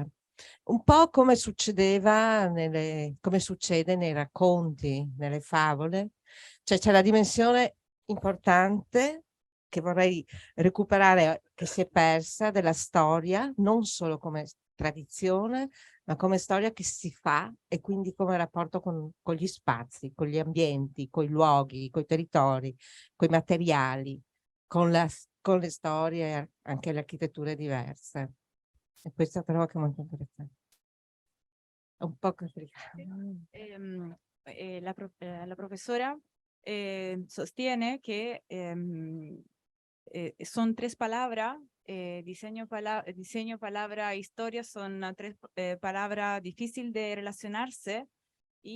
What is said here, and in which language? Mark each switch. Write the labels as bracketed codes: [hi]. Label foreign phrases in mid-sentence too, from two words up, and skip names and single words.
[it] Un po' come succedeva come succede nei racconti, nelle favole, cioè c'è la dimensione importante che vorrei recuperare, che si è persa, della storia, non solo come tradizione, ma come storia che si fa, e quindi come rapporto con gli spazi, con gli ambienti, con i luoghi, con i territori, con i materiali, con le storie, anche le architetture diverse. E questo trovo che è molto interessante. È un po' complicato. [es] La profesora sostiene que son tres palabras, diseño, palabra, historia, son tres palabras difíciles de relacionarse, y